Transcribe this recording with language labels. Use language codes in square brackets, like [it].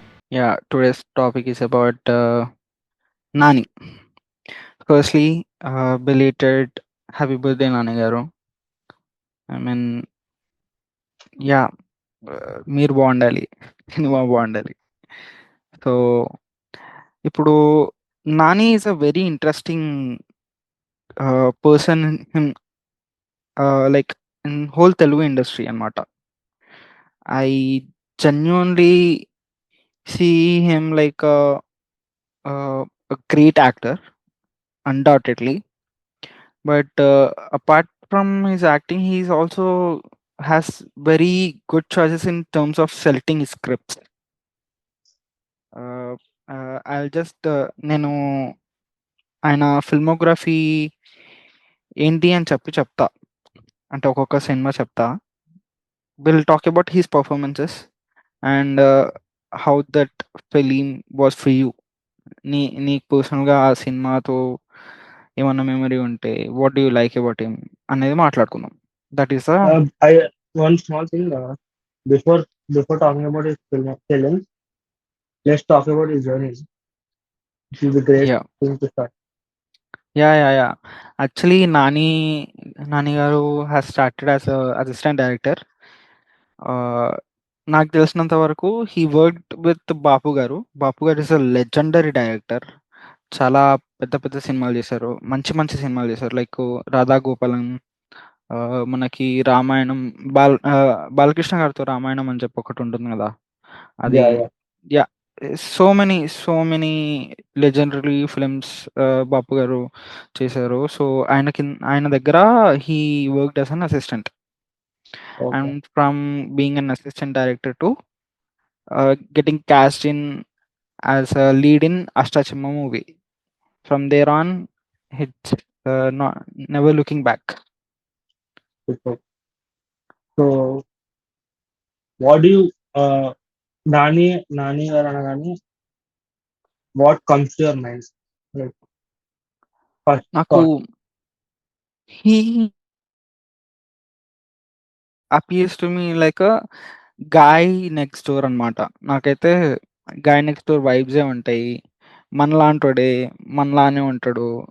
[en] Yeah, today's topic is about Nani. Firstly, belated happy birthday, Nani garu. I mean, yeah, [te] మీరు బాగుండాలి. Cinema బాగుండాలి. [en] So, ఇప్పుడు Nani is a very interesting person in like in whole Telugu industry అన్నమాట. I genuinely see him like great actor undoubtedly. But apart from his acting, he's also has very good choices in terms of selecting scripts. [te] Uh, [en] I'll just [te] నేను ఆయన filmography ఏంటి అని చెప్తా. అంటే ఒక్కొక్క cinema చెప్తా. [en] Will talk about his performances and how that film was for you. [te] నీకు పర్సనల్‌గా ఆ సినిమాతో ఏమన్నా మెమరీ ఉంటే [en] what do you like about him [te] అనేది మాట్లాడుకుందాం. [en] That is I one small thing before before talking about his film, let's talk about his journey. It will be great yeah! thing to start. Yeah! Actually 'Nani' garu has started as assistant director. Ah, [te] నాకు తెలిసినంత వరకు [en] He worked with 'Bapu' garu. [te] 'బాపు' గారు [en] Is a legendary director. [te] చాలా పెద్ద పెద్ద సినిమాలు చేశారు. మంచి మంచి సినిమాలు చేశారు. లైక్ 'రాధా గోపాలం', మనకి 'రామాయణం', బాలకృష్ణ గారితో 'రామాయణం' అని చెప్పి ఒకటుంటుంది గదా! అది [en] Yeah, yeah. Yeah! So many legendary films Bapu garu చేశారు. So, [te] ఆయన దగ్గర [en] He worked as an assistant. Okay. And from being an assistant director to getting cost in as a lead in 'అష్టాచెమ్మా' movie. From there on it's not never looking back. Super. So what do you Nani or Anagani, what comes to your mind? Like first [te] నాకు [en] thought. He appears to me like a guy next door అనమాట. [te] నాకైతే [en] guy next door [te] వైబ్సే ఉంటాయి. మనలాంటోడే, మనలానే ఉంటాడు.